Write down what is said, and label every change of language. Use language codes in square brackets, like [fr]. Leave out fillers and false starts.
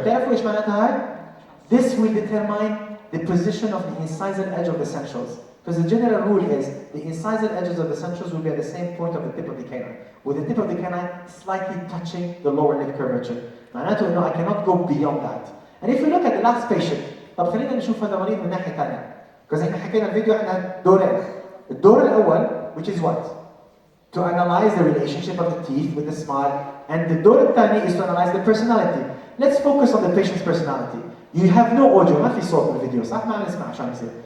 [ar] بتعرفوا ايش معناتها هاي؟ [en] This will determine the position of the incisal edge of the centrals. Because the general rule is the incisal edges of the centrals will be at the same point of the tip of the canine, with the tip of the canine slightly touching the lower lip curvature. [ar] معناته انه [en] I cannot go beyond that. And if we look at the last patient, [ar] طب خلينا نشوف هذا المريض من ناحية ثانية. [en] Because [ar] احنا حكينا الفيديو عندنا دورين. الدور الأول, [en] which is what? To analyze the relationship of the teeth with the smile, and the door الثاني is to analyze the personality. Let's focus on the patient's personality. You have no audio, [ar] ما في صوت بالفيديو صح؟ ما عم نسمع عشان يصير.